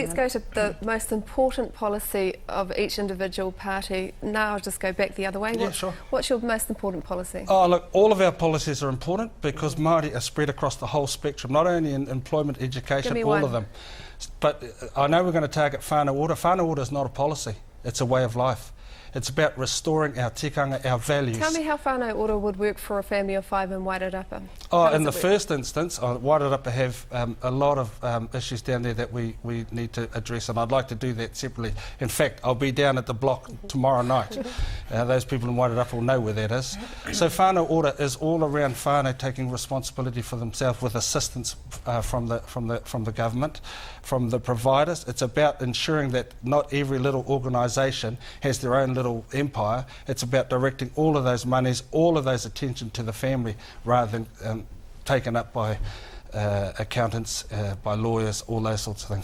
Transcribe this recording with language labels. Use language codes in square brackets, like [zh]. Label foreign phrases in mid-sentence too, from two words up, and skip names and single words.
[en] let's go to the most important policy of each individual party. Now I'll just go back the other way. Yeah, sure. What's your most important policy? Oh, look, all of our policies are important because Māori are spread across the whole spectrum, not only in employment, education, all of them. But I know we're going to target whānau ora. Whānau ora is not a policy, it's a way of life. It's about restoring our tikanga, our values. Tell me how whānau ora would work for a family of 5 in Wairarapa. Oh, in the first instance, Wairarapa have a lot of issues down there that we need to address, and I'd like to do that separately. In fact, I'll be down at the block tomorrow night. Those people in Wairarapa will know where that is. So whānau ora is all around whānau taking responsibility for themselves with assistance from the government, from the providers. It's about ensuring that not every little organisation has their own little empire. It's about directing all of those monies, all of those attention to the family rather than taken up by accountants, by lawyers, all those sorts of things.